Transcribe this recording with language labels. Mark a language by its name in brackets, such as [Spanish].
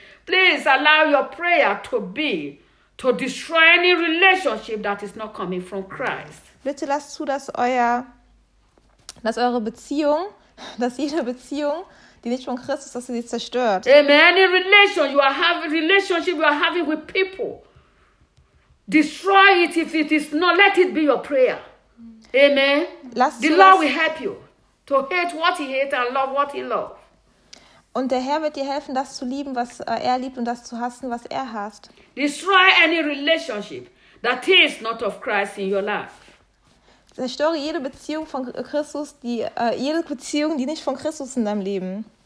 [English] Please allow your prayer to be to destroy any relationship that is not coming from Christ. [German] Bitte lasst zu, dass jede Beziehung, die nicht von Christus ist, dass sie zerstört. Amen. [English] Any relationship you are having with people, destroy it if it is not. Let it be your prayer. Amen. The Lord will help you. To hate what he hates and love what he loves. [German] Und der Herr wird dir helfen, das zu lieben, was er liebt, und das zu hassen, was er hasst. [English] Destroy any relationship that is not of Christ in your life. [German] Zerstöre jede Beziehung von Christus, jede Beziehung, die nicht von Christus in deinem Leben.